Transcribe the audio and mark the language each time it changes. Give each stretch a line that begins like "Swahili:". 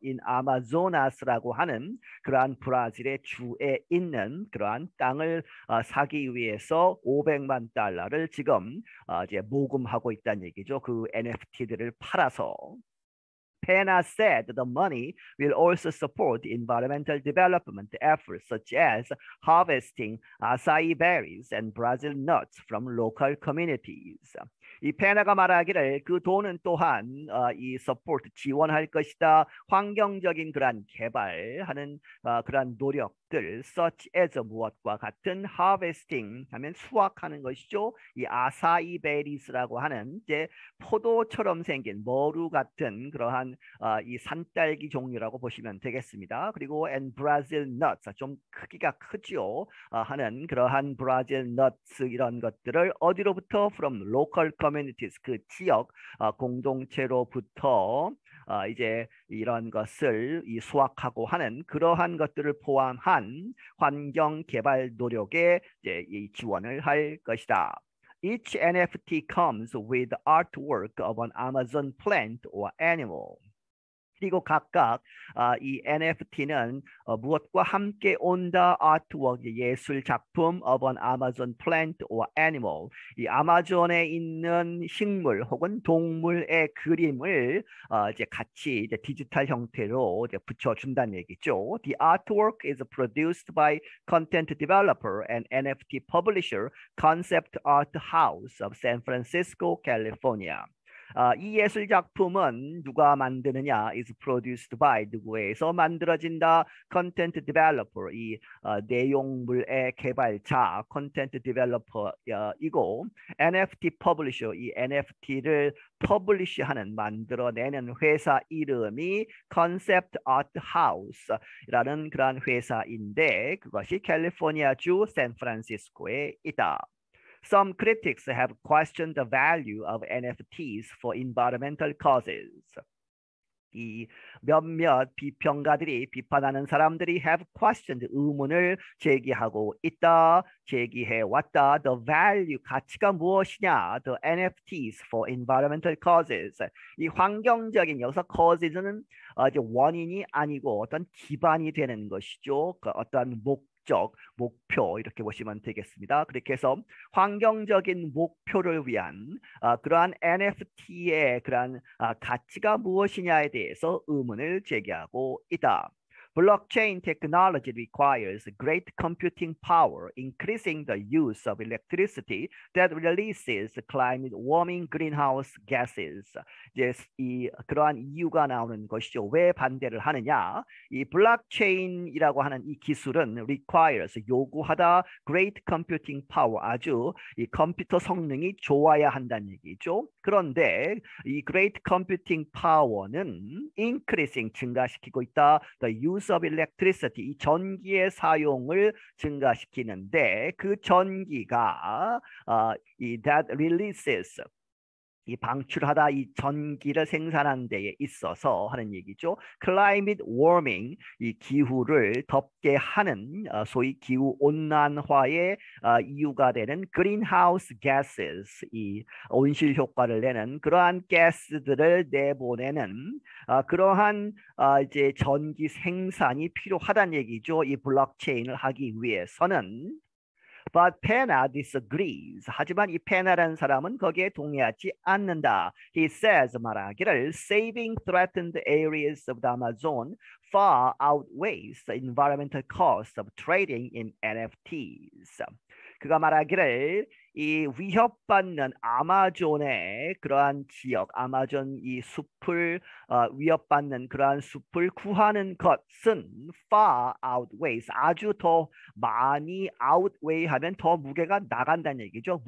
Korean: in 아마조나스라고 하는 그러한 브라질의 주에 있는 그러한 땅을 사기 위해서 $500만 지금 이제 모금하고 있다는 얘기죠. 그 NFT들을 팔아서.
English: Pena said the money will also support environmental development efforts such as harvesting acai berries and Brazil nuts from local communities.
Korean: 이 페나가 말하기를 그 돈은 또한 이 support 지원할 것이다. 환경적인 그러한 개발하는 그러한 노력들
English: such as
Korean: 무엇과 같은 harvesting 하면 수확하는 것이죠. 이 아사이 베리스라고 하는 이제 포도처럼 생긴 머루 같은 그러한 이 산딸기 종류라고 보시면 되겠습니다. 그리고
English: and Brazil nuts
Korean: 좀 크기가 크죠. 하는 그러한 Brazil nuts 이런 것들을 어디로부터
English: from local communities
Korean: 그 지역 공동체로부터 이제 이런 것을 수확하고 하는 그러한 것들을 포함한 환경 개발 노력에 이제 이 지원을 할 것이다.
English: Each NFT comes with artwork of an Amazon plant or animal.
Korean: 그리고 각각 이 NFT는 무엇과 함께 온다? 아트워크, 예술 작품
English: of an Amazon plant or animal.
Korean: 이 아마존에 있는 식물 혹은 동물의 그림을 이제 같이 이제 디지털 형태로 이제 붙여준다는 얘기죠.
English: The artwork is produced by content developer and NFT publisher Concept Art House of San Francisco, California.
Korean: 이 예술 작품은 누가 만드느냐?
English: is produced by
Korean: 누구에서 만들어진다?
English: content developer
Korean: 이 내용물의 개발자 content developer이고 NFT publisher 이 NFT를 publish하는 만들어내는 회사 이름이 Concept Art House라는 그러한 회사인데 그것이 캘리포니아주 샌프란시스코에 있다.
English: Some critics have questioned the value of NFTs for environmental causes.
Korean: 이 몇몇 비평가들이 비판하는 사람들이
English: have questioned
Korean: 의문을 제기하고 있다, 제기해 왔다.
English: The value
Korean: 가치가 무엇이냐?
English: The NFTs for environmental causes.
Korean: 이 환경적인 여기서 causes는 이제 원인이 아니고 어떤 기반이 되는 것이죠. 그 어떤 목표 이렇게 보시면 되겠습니다. 그렇게 해서 환경적인 목표를 위한 그러한 NFT의 그러한 가치가 무엇이냐에 대해서 의문을 제기하고 있다.
English: Blockchain technology requires great computing power, increasing the use of electricity that releases climate warming greenhouse gases.
Korean: 이제 그러한 이유가 나오는 것이죠. 왜 반대를 하느냐? 이 블록체인이라고 하는 이 기술은 requires 요구하다
English: great computing power
Korean: 아주 이 컴퓨터 성능이 좋아야 한다는 얘기죠. 그런데 이
English: great computing power
Korean: 는 increasing 증가시키고 있다.
English: The use of electricity
Korean: 이 전기의 사용을 증가시키는데 그 전기가 이
English: that releases
Korean: 이 방출하다 이 전기를 생산하는 데에 있어서 하는 얘기죠.
English: climate warming,
Korean: 이 기후를 덥게 하는 소위 기후 온난화의 이유가 되는
English: greenhouse gases,
Korean: 이 온실 효과를 내는 그러한 가스들을 내보내는 그러한 이제 전기 생산이 필요하다는 얘기죠. 이 블록체인을 하기 위해서는.
English: But Pena disagrees.
Korean: 하지만 이 페나라는 사람은 거기에 동의하지 않는다.
English: He says
Korean: 말하기를
English: saving threatened areas of the Amazon far outweighs the environmental cost of trading in NFTs.
Korean: 그가 말하기를 이 위협받는 아마존의 그러한 지역, 아마존 이 숲을 위협받는 그러한 숲을 구하는 것은
English: far outweighs,
Korean: 아주 더 많이 outweigh 하면 더 무게가 나간다는 얘기죠.